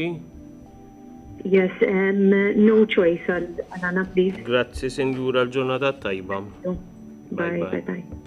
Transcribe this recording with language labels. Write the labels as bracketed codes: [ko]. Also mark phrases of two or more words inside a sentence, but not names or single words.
[en] Yes, no choice, Alana, please. [mt] Grazzi, Sinjura, l-ġurnata tajba. [en] Bye, bye, bye.